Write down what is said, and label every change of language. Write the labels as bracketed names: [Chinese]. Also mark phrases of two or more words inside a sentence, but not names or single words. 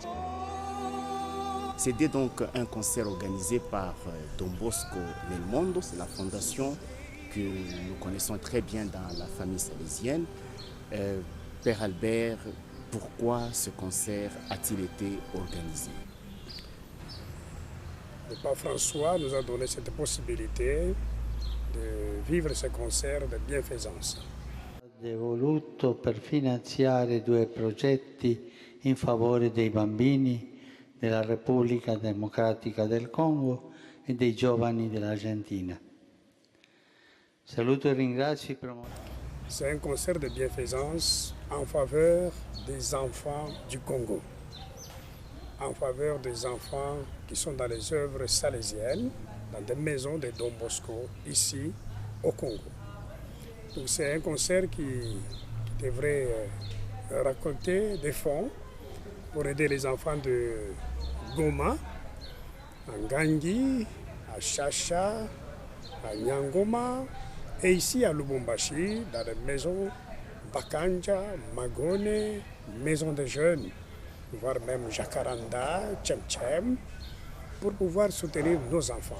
[French] C'était donc un concert organisé par Don Bosco Nel Mondo, c'est la fondation que nous connaissons très bien dans la famille salésienne. Père Albert, pourquoi ce concert a-t-il été organisé ? Le pape François nous a donné cette possibilité de vivre ce concert de bienfaisance. [Italian] È voluto per finanziare due progetti in favore dei bambini della Repubblica Democratica del Congo e dei giovani dell'Argentina. Saluto e ringrazio i promotori. [French] C'est un concert de bienfaisance en faveur des enfants du Congo, en faveur des enfants qui sont dans les œuvres salésiennes, dans des maisons de Don Bosco, ici au Congo. Donc c'est un concert qui devrait récolter des fonds pour aider les enfants de Goma, à Ngangui, à Chacha, à Nyangoma, et ici à Lubumbashi, dans les maisons Bakanja, Magone, maisons de jeunes, voire même Jacaranda, Tchem, pour pouvoir soutenir nos enfants.